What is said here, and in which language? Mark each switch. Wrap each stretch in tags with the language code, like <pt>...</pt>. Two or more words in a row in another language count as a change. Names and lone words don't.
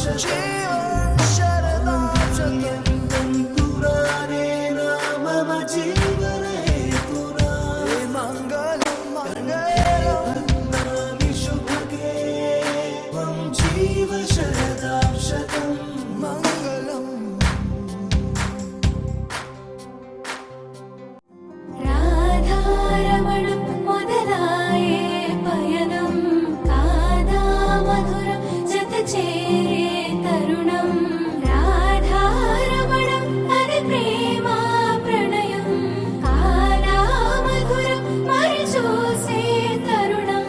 <sa>तन्तुरानेन मम जीवनहेतुना भद्नामि शुभगे त्वं जीव शरदां शतम् मङ्गलम्</sa> <te>రాధారమణం మొదలాయే పయనం కాదా మధురం జత చేరే తరుణం రాధారమణం అది ప్రేమ ప్రణయం కాదా మధురం మరి చూసే తరుణం</te>